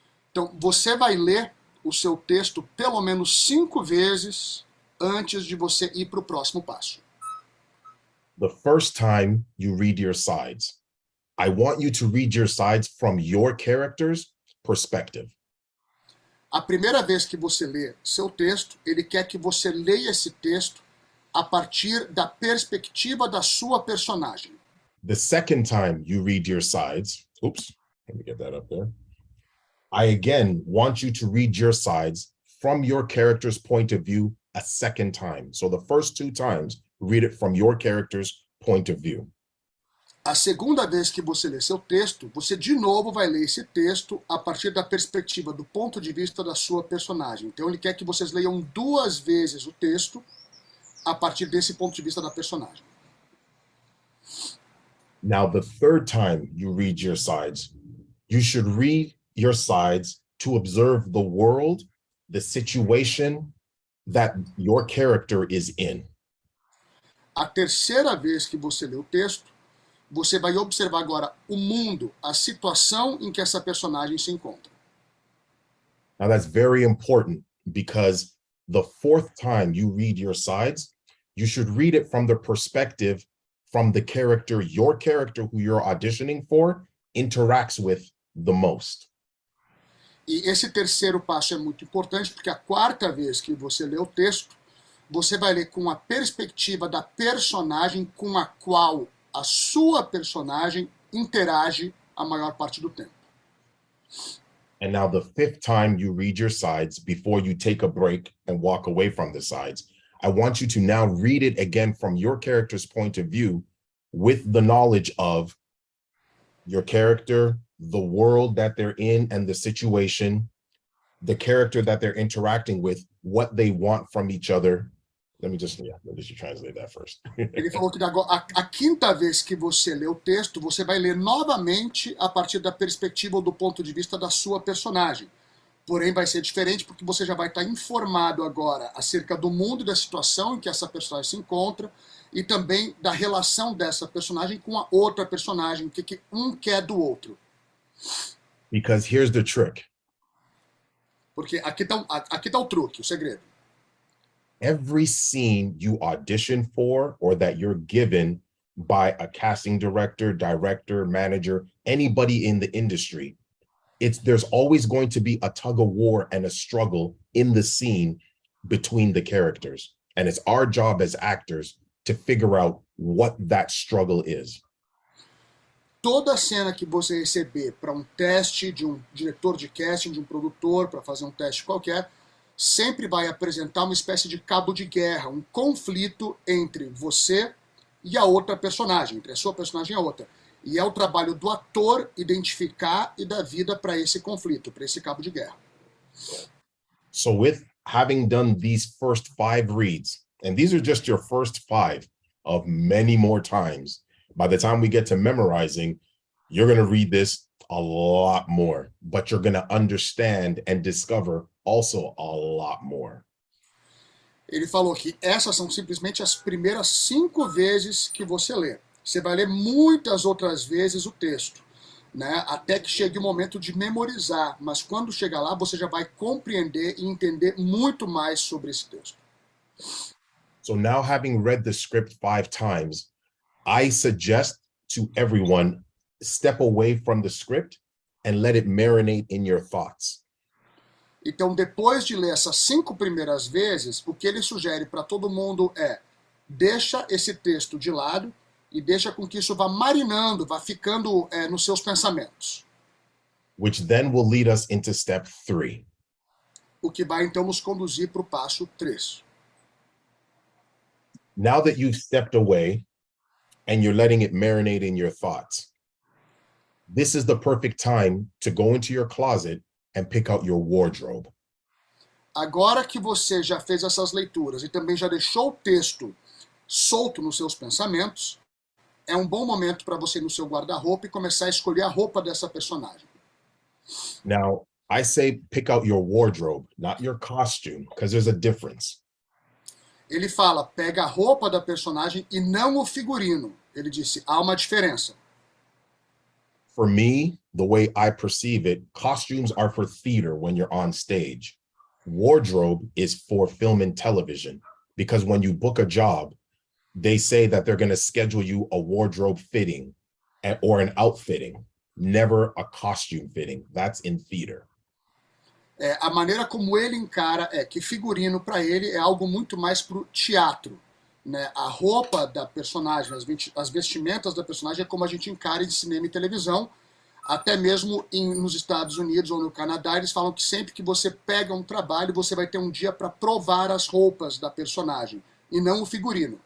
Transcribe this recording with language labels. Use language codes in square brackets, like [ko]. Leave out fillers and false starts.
[pt] Então, você vai ler o seu texto pelo menos 5 vezes antes de você ir para o próximo passo. [en] The first time you read your sides, I want you to read your sides from your character's perspective. [pt] A primeira vez que você lê seu texto, ele quer que você leia esse texto a partir da perspectiva da sua personagem. [en] The second time you read your sides, oops, let me get that up there. I again want you to read your sides from your character's point of view a second time. So the first 2 times, read it from your character's point of view. [pt] A segunda vez que você lê seu texto, você de novo vai ler esse texto a partir da perspectiva, do ponto de vista da sua personagem. Então ele quer que vocês leiam 2 vezes o texto a partir desse ponto de vista da personagem. [en] Now, the third time you read your sides, you should read your sides to observe the world, the situation that your character is in. [pt] A terceira vez que você lê o texto, você vai observar agora o mundo, a situação em que essa personagem se encontra. [en] Now, that's very important, because the 4th time you read your sides, you should read it from the perspective from the character, your character who you're auditioning for interacts with the most. [pt] E esse terceiro passo é muito importante, porque a 4ª vez que você lê o texto, você vai ler com a perspectiva da personagem com a qual a sua personagem interage a maior parte do tempo. [en] And now the 5th time you read your sides before you take a break and walk away from the sides, I want you to now read it again from your character's point of view with the knowledge of your character, the world that they're in and the situation, the character that they're interacting with, what they want from each other. Let me just translate that first. [pt] Ele falou que a 5ª vez que você lê o texto, você vai ler novamente a partir da perspectiva ou do ponto de vista da sua personagem. Porém, vai ser diferente porque você já vai estar informado agora acerca do mundo e da situação em que essa personagem se encontra e também da relação dessa personagem com a outra personagem, o que um quer do outro. [en] Because here's the trick. [pt] Porque aqui tá o truque, o segredo. [en] Every scene you audition for or that you're given by a casting director, manager, anybody in the industry, there's always going to be a tug of war and a struggle in the scene between the characters. And it's our job as actors to figure out what that struggle is. [pt] Toda cena que você receber para um teste de um diretor de casting, de um produtor, para fazer um teste qualquer, sempre vai apresentar uma espécie de cabo de guerra, um conflito entre você e a outra personagem, entre a sua personagem e a outra. E é o trabalho do ator identificar e dar vida para esse conflito, para esse cabo de guerra. [en] So with having done these first 5 reads, and these are just your first 5 of many more times, by the time we get to memorizing, you're going to read this a lot more, but you're going to understand and discover also a lot more. [pt] Ele falou que essas são simplesmente as primeiras 5 vezes que você lê. Você vai ler muitas outras vezes o texto, né? Até que chegue o momento de memorizar. Mas quando chegar lá, você já vai compreender e entender muito mais sobre esse texto. [en] So now, having read the script 5 times, I suggest to everyone, step away from the script and let it marinate in your thoughts. [pt] Então, depois de ler essas 5 primeiras vezes, o que ele sugere para todo mundo é: deixa esse texto de lado e deixa com que isso vá marinando, vá ficando nos seus pensamentos. [en] Which then will lead us into step 3. [pt] O que vai então nos conduzir para o passo 3. [en] Now that you've stepped away and you're letting it marinate in your thoughts, this is the perfect time to go into your closet and pick out your wardrobe. [pt] Agora que você já fez essas leituras e também já deixou o texto solto nos seus pensamentos, é um bom momento para você ir no seu guarda-roupa e começar a escolher a roupa dessa personagem. [en] Now, I say pick out your wardrobe, not your costume, because there's a difference. [pt] Ele fala, pega a roupa da personagem e não o figurino. Ele disse, há uma diferença. [en] For me, the way I perceive it, costumes are for theater when you're on stage. Wardrobe is for film and television, because when you book a job, they say that they're going to schedule you a wardrobe fitting or an outfitting, never a costume fitting. That's in theater. [pt] A maneira como ele encara é que figurino para ele é algo muito mais para o teatro, né? A roupa da personagem, as vestimentas da personagem é como a gente encara de cinema e televisão. Até mesmo nos Estados Unidos ou no Canadá, eles falam que sempre que você pega um trabalho, você vai ter um dia para provar as roupas da personagem, e não o figurino.